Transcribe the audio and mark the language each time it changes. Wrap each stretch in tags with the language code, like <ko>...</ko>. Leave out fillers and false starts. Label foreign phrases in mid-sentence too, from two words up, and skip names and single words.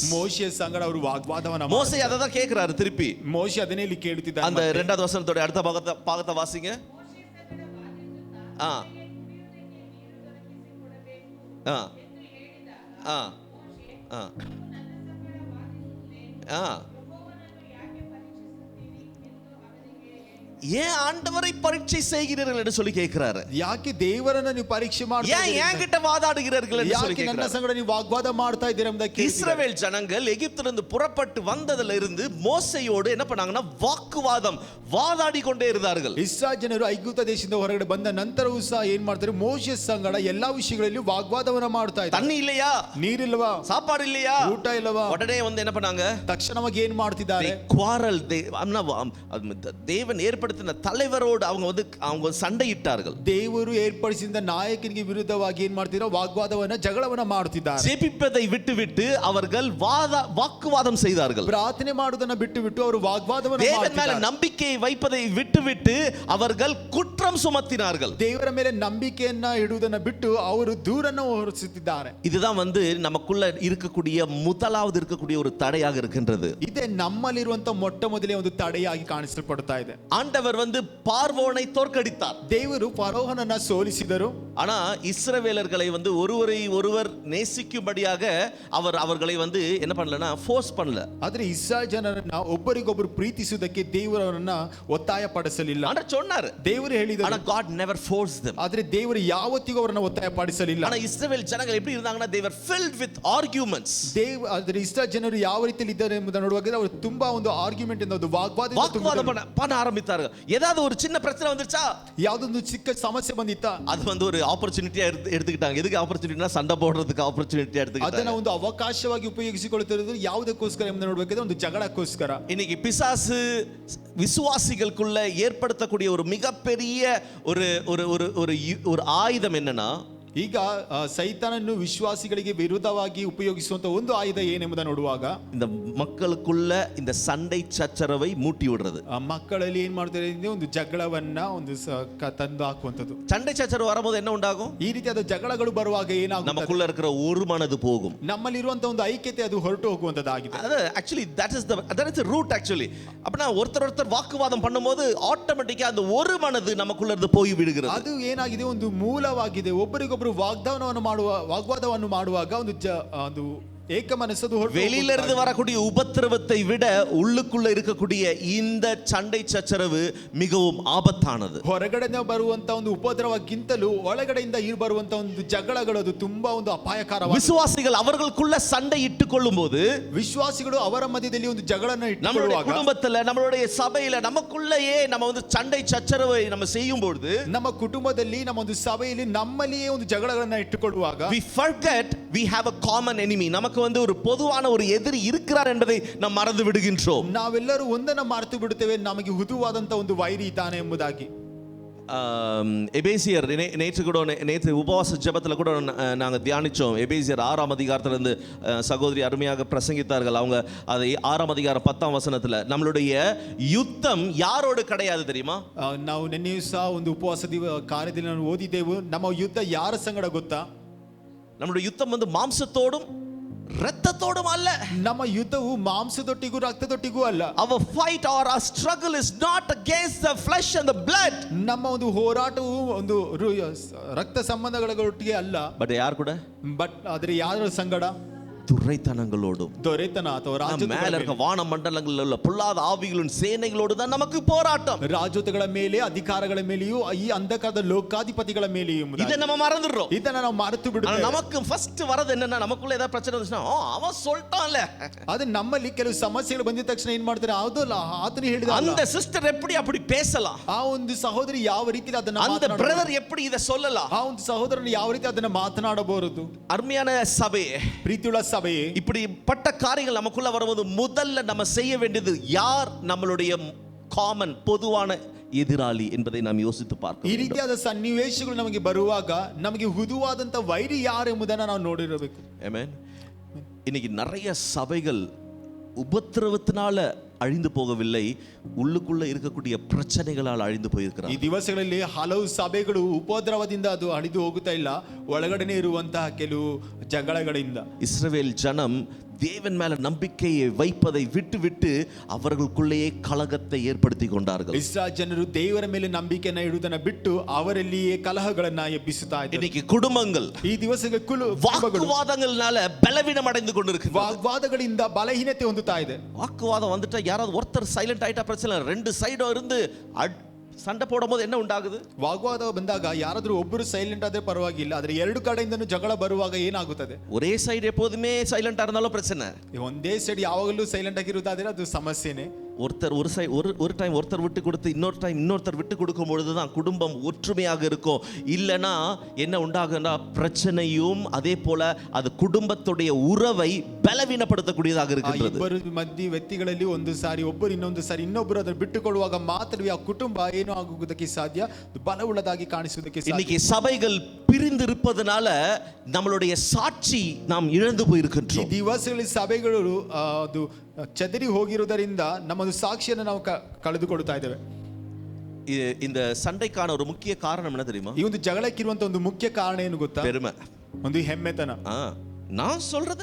<kn>ಮೋಶೆ ಸಂಗಡ ಅವರು ವಾಗ್ವಾದವನ್ನ</kn> <ta>மோசே அதை தான் கேக்குறாரு திருப்பி.</ta> <kn>ಮೋಶೆ ಅದನ್ನೇ ಇಲ್ಲಿ ಕೇಳುತ್ತಿದ್ದಾನೆ.</kn> <ta>அந்த இரண்டாவது வசனத்தோட அடுத்த பாகத்தை வாசிங்க. ஆ ஆ ஆ ஆ ஆ ஏன் ஆண்டவரை பரீட்சை செய்கிறீர்கள் என்று சொல்லி கேட்கிறாரு.</ta> <kn>ಯಾಕೆ ದೇವರನ್ನ ನೀವು ಪರೀಕ್ಷೆ ಮಾಡ್ತಾ</kn> <ta>ஏன் என்கிட்ட வாதாடுகிறீர்கள் என்று சொல்லி</ta> <kn>ಯಾಕೆ ನನ್ನ</kn> <ta>கேட்கிறாரு.</ta> <kn>ಸಂಗಡ ನೀವು ವಾಗ್ವಾದ ಮಾಡ್ತಾ ಇದ್ದೀರಾ ಎಂಬುದಾಗಿ ಕೇಳಿದ್ದಾರೆ.</kn> <ta>இஸ்ரவேல் ஜனங்கள் எகிப்திலிருந்து புறப்பட்டு வந்ததிலிருந்து இருந்து மோசேயோடு என்ன பண்ணாங்கன்னா வாக்குவாதம் வாதாடி கொண்டே இருந்தார்கள்.</ta> <kn>ಇಸ್ರಾಯೇಲ್ ಜನರು ಐಗುಪ್ತ ದೇಶದಿಂದ ಹೊರಗಡೆ ಬಂದ ನಂತರವೂ ಸಹ ಏನ್ ಮಾಡ್ತಾರೆ, ಮೋಶೆ ಸಂಗಡ ಎಲ್ಲಾ ವಿಷಯಗಳಲ್ಲಿ ವಾಗ್ವಾದವನ್ನ ಮಾಡ್ತಾ ಇದ್ದಾರೆ.</kn> <ta>தண்ணி இல்லையா,</ta> <kn>ನೀರಿಲ್ಲವಾ,</kn> <ta>சாப்பாடு இல்லையா,</ta> <kn>ಊಟ ಇಲ್ಲವಾ,</kn> <ta>உடனே வந்து என்ன பண்ணாங்க,</ta> <kn>ತಕ್ಷಣವಾಗಿ ಏನ್ ಮಾಡ್ತಿದ್ದಾರೆ,</kn> <ta>குவாரல். தேவன் ஏற்படுத்தின தலைவரோடு அவங்க சண்டையிட்டார்கள்.</ta> <kn>ದೇವರು ಏರ್ಪಡಿಸಿದ ನಾಯಕನಿಗೆ ವಿರುದ್ಧವಾಗಿ ಏನ್ ಮಾಡ್ತಿರೋ ವಾಗ್ವಾದವನ್ನ ಜಗಳವನ್ನ ಮಾಡುತ್ತಿದ್ದಾರೆ.</kn> <ta>ஜெபிப்பதை விட்டுவிட்டு அவர்கள் வாக்குவாதம் செய்தார்கள்.</ta> <kn>ಪ್ರಾರ್ಥನೆ ಮಾಡುವುದನ್ನ ಬಿಟ್ಟು ಅವರು ವಾಗ್ವಾದವನ್ನ</kn> <ta>தேவன் மேல</ta> <kn>ಮಾಡ್ತಿದ್ದಾರೆ.</kn> <ta>நம்பிக்கையை வைப்பதை விட்டுவிட்டு அவர்கள் குற்றம் சுமத்தினார்கள்.</ta> <kn>ದೇವರ ಮೇಲೆ ನಂಬಿಕೆಯನ್ನ ಇಡುವುದನ್ನ ಬಿಟ್ಟು ಅವರು ದೂರನ್ನು ಹೊರಿಸುತ್ತಿದ್ದಾರೆ.</kn> <ta>இதுதான் வந்து நமக்குள்ள இருக்கக்கூடிய முதலாவது இருக்கக்கூடிய ஒரு தடையாக இருக்கின்றது.</ta> <kn>ಇದೇ ನಮ್ಮಲ್ಲಿರುವಂತ ಮೊಟ್ಟ ಮೊದಲೇ ಒಂದು ತಡೆಯಾಗಿ ಕಾಣಿಸಲ್ಪಡ್ತಾ ಇದೆ.</kn> <ta>ஆண்டவர் வந்து பார்வோனை தோற்கடித்தார்.</ta> <kn>ದೇವರು ಫರೋಹನನ್ನ ಸೋಲಿಸಿದರು.</kn> <ta>ஆனா இஸ்ரவேலர்களை வந்து ஒருவரை ஒருவர் நேசிக்கும்படியாக அவர்களை வந்து என்ன பண்ணலனா ஃபோர்ஸ் பண்ணல.</ta> <kn>ಆದ್ರೆ ಇಸ್ರಾಯೇಲ್ ಜನರನ್ನ ಒಬ್ಬರಿಗೊಬ್ಬರು ಪ್ರೀತಿಸುವುದಕ್ಕೆ ದೇವರನ್ನ ಒತ್ತಾಯ ಪಡಿಸಲಿಲ್ಲ.</kn> <ta>ಆಂಡರ್ சொன்னாரு,</ta> <kn>ದೇವರು ಹೇಳಿದರು.</kn> <ta>ஆனா</ta> <en>God never forced them.</en> <kn>ಆದ್ರೆ ದೇವರು ಯಾವತ್ತಿಗೂ ಅವರನ್ನ ಒತ್ತಾಯ ಪಡಿಸಲಿಲ್ಲ.</kn> <ta>ஆனா இஸ்ரவேல் ஜனங்கள் எப்படி இருந்தாங்கன்னா</ta> <en>they were filled with arguments.</en> <kn>ಆದ್ರೆ ಇಸ್ರಾಯೇಲ್ ಜನರು ಯಾವ ರೀತಿಯಲ್ಲಿ ಇದ್ದಾರೆ ಎಂಬುದನ್ನು ನೋಡುವಾಗ ಅವರು ತುಂಬಾ ಒಂದು ಆರ್ಗ್ಯುಮೆಂಟ್ ಇಂದ ಒಂದು</kn> <ta>வாக்குவாதம் பண்ண ஆரம்பித்தார்கள். ஏதாவது ஒரு சின்ன பிரச்சனை வந்துச்சா,</ta> <kn>ಯಾವುದೊಂದು ಚಿಕ್ಕ ಸಮಸ್ಯೆ ಬಂದಿತ್ತಾ,</kn> <ta>அது வந்து ஒரு ஆப்பர்ச்சுனிட்டியா எடுத்துக்கிட்டாங்க. எதுக்கு ஆப்பர்ச்சுனிட்டினா சண்டை போடுறதுக்கு ஆப்பர்ச்சுனிட்டியா எடுத்துக்கிட்டாங்க.</ta> <kn>ಅದನ್ನ ಒಂದು ಅವಕಾಶವಾಗಿ ಉಪಯೋಗಿಸಿಕೊಳ್ಳುತ್ತಿರುವುದು ಯಾವುದಕ್ಕೋಸ್ಕರ ಎಂಬುದನ್ನು ನೋಡಬೇಕಾದ್ರೆ ಒಂದು ಜಗಳಕ್ಕೋಸ್ಕರ.</kn> <ta>இன்னைக்கு பிசாசு விசுவாசிகளுக்குள்ள ஏற்படுத்தக்கூடிய ஒரு மிகப்பெரிய ஒரு ஆயுதம் என்னன்னா,</ta> <kn>ಈಗ ಸೈತಾನನ್ನು ವಿಶ್ವಾಸಿಗಳಿಗೆ ವಿರುದ್ಧವಾಗಿ ಉಪಯೋಗಿಸುವಂತ ಒಂದು ಆಯುಧ ಏನೆಂಬುದನ್ನು ನೋಡುವಾಗ</kn> <ta>இந்த மக்களுக்குள்ள இந்த சண்டை சச்சரவை மூட்டி விடுறது.</ta> <kn>ಮಕ್ಕಳಲ್ಲಿ ಏನ್ ಮಾಡ್ತಾರೆ ಅಂದ್ರೆ ಒಂದು ಜಗಳವನ್ನ ಒಂದು ತಂದು ಹಾಕುವಂತದ್ದು.</kn> <ta>சண்டை சச்சரவு வரும்போது என்ன உண்டாகும்?</ta> <kn>ಈ ರೀತಿಯಾದ ಜಗಳಗಳು ಬರುವಾಗ ಏನಾಗುತ್ತೆ,</kn> <ta>நமக்குள்ள இருக்கிற ஒரு மனது போகும்.</ta> <kn>ನಮ್ಮಲ್ಲಿರುವಂತ ಒಂದು ಐಕ್ಯತೆ ಅದು ಹೊರಟು ಹೋಗುವಂತದ್ದಾಗಿದೆ.</kn> <en>அது ஆக்சுவலி that is the root actually.</en> <ta>அப்பனா ஒருத்தர் வாக்குவாதம் பண்ணும்போது ஆட்டோமேட்டிக்கா அந்த ஒரு மனது நமக்குள்ள இருந்து போய் விடுகிறது.</ta> <kn>ಅದು ಏನಾಗಿದೆ, ಒಂದು ಮೂಲವಾಗಿದೆ. ಒಬ್ಬರಿಗೊಬ್ಬರು ವಾಗ್ವಾದವನ್ನು ಮಾಡುವಾಗ ಒಂದು ಏಕ ಮನಸ್ಸದು</kn> <ta>வெளியில இருந்து வரக்கூடிய உபத்திரவத்தை விட உள்ளுக்குள்ள இருக்கக்கூடிய இந்த சண்டை சச்சரவு மிகவும் ஆபத்தானது.</ta> <kn>ಹೊರಗಡೆಯಿಂದ ಬರುವಂತ ಒಂದು ಉಪದ್ರವಕ್ಕಿಂತಲೂ ಒಳಗಡೆಯಿಂದ ಬರುವಂತ ಒಂದು ಜಗಳಗಳು ಅದು ತುಂಬಾ ಒಂದು ಅಪಾಯಕಾರವಾಗಿದೆ.</kn> <ta>விசுவாசிகள் அவர்களுக்குள்ள சண்டை இட்டுக்கொள்ளும்போது,</ta> <kn>ವಿಶ್ವಾಸಿಗಳು ಅವರ ಮಧ್ಯದಲ್ಲಿ ಒಂದು ಜಗಳನ್ನ</kn> <ta>நம்மளுடைய குடும்பத்துல, நம்மளுடைய சபையில, நமக்குள்ளேயே நம்ம வந்து சண்டை சச்சரவை நம்ம செய்யும்போது,</ta> <kn>ನಮ್ಮ ಕುಟುಂಬದಲ್ಲಿ, ನಮ್ಮ ಒಂದು ಸಭೆಯಲ್ಲಿ ನಮ್ಮಲ್ಲಿಯೇ ಒಂದು ಜಗಳಗಳನ್ನ ಇಟ್ಟುಕೊಳ್ಳುವಾಗ</kn> <en>we forget we have a common enemy.</en> <ta>நமக்கு வந்து ஒரு பொதுவான ஒரு எதிரி இருக்கிறார் என்பதை நாம் மறந்து விடுகின்றோம்.</ta> <kn>ನಾವೆಲ್ಲರೂ ಒಂದನ್ನ ಮರೆತು ಬಿಡುತ್ತೇವೆ, ನಮಗೆ ಹುದುವಾದಂತ ಒಂದು ವೈರಿ ಇದ್ದಾನೆ ಎಂಬುದಾಗಿ.</kn> <ta>எபேசியர் நேற்று உபவாச ஜெபத்தில் கூட நாங்கள் தியானித்தோம். எபேசியர் 6ஆம் அதிகாரத்திலிருந்து சகோதரி அருமையாக பிரசங்கித்தார்கள். அவங்க அதை 6ஆம் அதிகாரம் 10ஆம் வசனத்தில், நம்மளுடைய யுத்தம் யாரோடு கிடையாது தெரியுமா?</ta> <kn>ನಾವು ನಿನ್ನೆಯೂ ಸಹ ಒಂದು ಉಪವಾಸ ಕಾರ್ಯದಲ್ಲಿ ನಾವು ಓದಿದ್ದೆವು. ನಮ್ಮ ಯುದ್ಧ ಯಾರ ಸಂಗಡ ಗೊತ್ತಾ?</kn> <ta>நம்மளுடைய யுத்தம் வந்து மாம்சத்தோடும் ரத்தத்தோடும் அல்ல.</ta> <kn>ನಮ್ಮ ಯುದ್ಧವು ಮಾಂಸದೊಟ್ಟಿಗೂ ರಕ್ತದೊಟ್ಟಿಗೂ ಅಲ್ಲ.</kn> <en>Our fight or our struggle is not against the flesh and the blood.</en> <kn>ನಮ್ಮ ಒಂದು ಹೋರಾಟವು ಒಂದು ರಕ್ತ ಸಂಬಂಧಗಳೊಟ್ಟಿಗೆ ಅಲ್ಲ. ಬಟ್ ಯಾರು ಕೂಡ? ಬಟ್ ಆದರೆ ಯಾರ ಸಂಗಡ?</kn> <ta>துரைத்தனங்களோடும்</ta> <kn>ದೊರೆತನ ಅಥವಾ</kn> <ta>மேல</ta> <kn>ರಾಜ್ಯಗಳ</kn> <ta>இருக்க வான மண்டலங்களில் உள்ள பொல்லாத ஆவிகளின் சேனைகளோடு தான் நமக்கு போராட்டம்.</ta> <kn>ರಾಜ್ಯಗಳ ಮೇಲೆ ಅಧಿಕಾರಗಳ ಮೇಲೆಯೂ ಈ ಅಂಧಕಾರದ ಲೋಕಾಧಿಪತಿಗಳ ಮೇಲೆಯೂ</kn> <ta>இதை நம்ம மறந்துடுறோம்.</ta> <kn>ಇದನ್ನ ನಾವು ಮರೆತು</kn> <ta>ஆனா</ta> <kn>ಬಿಡುತ್ತೇವೆ.</kn> <ta>நமக்கு ஃபர்ஸ்ட் வரது என்னன்னா, நமக்குள்ள ஏதாவது பிரச்சனை வந்துச்சுன்னா அவன் சொல்லிட்டான்ல.</ta> <kn>ಅದು ನಮ್ಮಲ್ಲಿ ಕೆಲವು ಸಮಸ್ಯೆಗಳು ಬಂದಿದ ತಕ್ಷಣ ಏನ್ ಮಾಡ್ತಾರೆ, ಹೌದಲ್ಲ ಆತನು ಹೇಳಿದ</kn> <ta>அந்த சிஸ்டர் எப்படி அப்படி பேசலாம்,</ta> <kn>ಆ ಒಂದು ಸಹೋದರಿ ಯಾವ ರೀತಿ ಅದನ್ನ</kn> <ta>அந்த பிரதர் எப்படி இதை சொல்லலாம்,</ta> <kn>ಆ ಒಂದು ಸಹೋದರನು ಯಾವ ರೀತಿ ಅದನ್ನ ಮಾತನಾಡಬಹುದು.</kn> <ta>அருமையான சபை,</ta> <kn>ಪ್ರೀತಿಯುಳ್ಳ ಸಭೆಯೇ,</kn> <ta>இப்படிப்பட்ட காரியங்கள் நமக்குள்ள வரும்போது முதல்ல நம்ம செய்ய வேண்டியது, யார் நம்மளுடைய காமன் பொதுவான எதிராளி என்பதை நாம் யோசித்து பார்க்க</ta> <kn>ಈ</kn> <ta>வேண்டும்.</ta> <kn>ರೀತಿಯಾದ ಸನ್ನಿವೇಶಗಳು ನಮಗೆ ಬರುವಾಗ ನಮಗೆ ಹುದುವಾದಂತ ವೈರಿ ಯಾರು ಎಂಬುದನ್ನು ನಾವು ನೋಡಿರಬೇಕು.</kn> <ta>ஆமென். இன்னைக்கு நிறைய சபைகள் உபத்திரவத்தினால அழிந்து போகவில்லை, உள்ளுக்குள்ள இருக்கக்கூடிய பிரச்சனைகளால் அழிந்து</ta> <kn>ಈ</kn> <ta>போயிருக்கிறார்.</ta> <kn>ದಿವಸಗಳಲ್ಲಿ ಹಲವು ಸಭೆಗಳು ಉಪದ್ರವದಿಂದ ಅದು ಅಳಿದು ಹೋಗುತ್ತಾ ಇಲ್ಲ, ಒಳಗಡೆನೆ ಇರುವಂತಹ ಕೆಲವು ಜಗಳಗಳಿಂದ.</kn> <ta>இஸ்ரவேல் ஜனம் தேவன் மேல நம்பிக்கையை வைப்பதை விட்டு விட்டு அவர்களுக்குள்ளேயே கலகத்தை ஏற்படுத்தி கொண்டார்கள்.</ta> <kn>ಇಸ್ರಾಯೇಲ್ ಜನರು ದೇವರ ಮೇಲೆ ನಂಬಿಕೆಯನ್ನು ಇಡುವುದನ್ನು ಬಿಟ್ಟು ಅವರಲ್ಲಿಯೇ ಕಲಹಗಳನ್ನ ಎಬ್ಬಿಸುತ್ತಾ ಇದ್ದಾರೆ.</kn> <ta>இன்னைக்கு குடும்பங்கள்</ta> <kn>ಈ ದಿವಸಗಳು</kn> <ta>வாக்குவாதங்கள்னால பலவீனம் அடைந்து கொண்டிருக்கிறது.</ta> <kn>ವಾಗ್ವಾದಗಳಿಂದ ಬಲಹೀನತೆ ಹೊಂದುತ್ತಾ ಇದೆ.</kn> <ta>வாக்குவாதம் வந்துட்டா யாராவது ஒருத்தர் சைலண்ட் ஆயிட்டா பிரச்சனை இல்லை, ரெண்டு சைடும் இருந்து சண்டை போடும் போது என்ன உண்டாகுது?</ta> <kn>ವಾಗ್ವಾದ ಬಂದಾಗ ಯಾರಾದ್ರೂ ಒಬ್ಬರು ಸೈಲೆಂಟ್ ಆದ್ರೆ ಪರವಾಗಿಲ್ಲ, ಆದ್ರೆ ಎರಡು ಕಡೆಯಿಂದನೂ ಜಗಳ ಬರುವಾಗ ಏನಾಗುತ್ತದೆ?</kn> <ta>ஒரே சைடு எப்போதுமே சைலண்டா இருந்தாலும் பிரச்சனை.</ta> <kn>ಒಂದೇ ಸೈಡ್ ಯಾವಾಗಲೂ ಸೈಲೆಂಟ್ ಆಗಿರುವುದಾದ್ರೆ ಅದು ಸಮಸ್ಯೆನೇ.</kn> <ta>ஒருத்தர் ஒரு டைம் ஒருத்தர் விட்டு கொடுத்து இன்னொரு டைம் இன்னொருத்தர் விட்டு கொடுக்கும் பொழுது தான் குடும்பம் ஒற்றுமையாக இருக்கும். இல்லைன்னா என்ன உண்டாகுன்னா பிரச்சனையும் அதே போல அது குடும்பத்துடைய உறவை பலவீனப்படுத்தக்கூடியதாக இருக்கிறது.</ta> <kn>ಇಬ್ಬರು ಮಧ್ಯ ವ್ಯಕ್ತಿಗಳಲ್ಲಿ ಒಂದು ಸಾರಿ ಒಬ್ಬರು ಇನ್ನೊಂದು ಸಾರಿ ಇನ್ನೊಬ್ಬರು ಅದನ್ನು ಬಿಟ್ಟು ಕೊಡುವಾಗ ಮಾತ್ರವೇ ಆ ಕುಟುಂಬ ಏನೋ ಆಗುವುದಕ್ಕೆ ಸಾಧ್ಯ, ಬಲವುಳ್ಳದಾಗಿ ಕಾಣಿಸುವುದಕ್ಕೆ ಸಾಧ್ಯ.</kn> <ta>இன்னைக்கு சபைகள் பிரிந்து இருப்பதனால நம்மளுடைய சாட்சி நாம் இழந்து</ta> <kn>ಈ</kn> <ta>போயிருக்கின்றோம்.</ta> <kn>ದಿವಸಗಳಲ್ಲಿ ಸಭೆಗಳು ಅದು ಚದರಿ ಹೋಗಿರುವುದರಿಂದ ನಮ್ಮದು ಸಾಕ್ಷಿಯನ್ನು ನಾವು ಕಳೆದುಕೊಳ್ತಾ ಇದ್ದೇವೆ.</kn> <ta>இந்த சண்டைக்கான ஒரு முக்கிய காரணம் என்ன தெரியுமா?</ta> <kn>ಈ ಒಂದು ಜಗಳಕ್ಕಿರುವಂತ ಒಂದು ಮುಖ್ಯ ಕಾರಣ ಏನು ಗೊತ್ತಾ?</kn> <ta>பெருமை.</ta> <kn>ಒಂದು ಹೆಮ್ಮೆತನ.</kn> <ta>நான் சொல்றது,</ta>